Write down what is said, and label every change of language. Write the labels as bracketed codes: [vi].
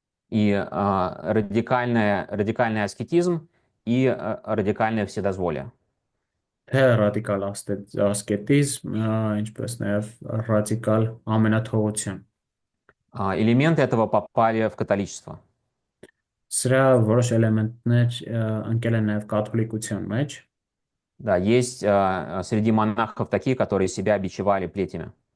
[ru] И радикальный аскетизм и радикальное вседозволие. [hy] թե ռադիկալ ասկետիզմ, ինչպես նաև ռադիկալ ամենաթողություն։ [ru] Элементы этого попали в католичество. [hy] Սրա որոշ էլեմենտներ ընկել են նաև կաթոլիկության մեջ։ [ru] Да, есть среди монахов такие, которые себя бичевали плетями.